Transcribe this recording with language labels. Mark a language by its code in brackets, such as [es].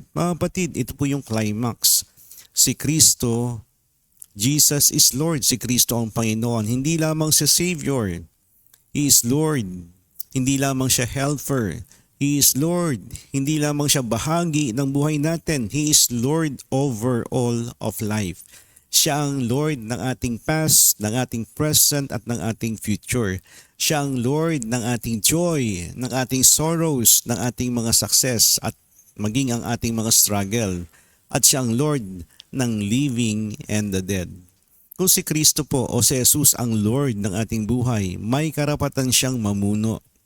[tl] Mga kapatid, ito po yung climax. Si Kristo, Jesus is Lord. Si Kristo ang Panginoon. Hindi lamang siya Savior. He is Lord. Hindi lamang siya helper. He is Lord. Hindi lamang siya bahagi ng buhay natin. [en] He is Lord over all of life. [tl] Siya ang Lord ng ating past, ng ating present at ng ating future. Siya ang Lord ng ating joy, ng ating sorrows, ng ating mga success at maging ang ating mga struggle. At siya ang Lord ng living and the dead. Kung si Kristo po o si Jesus ang Lord ng ating buhay, may karapatan siyang mamuno.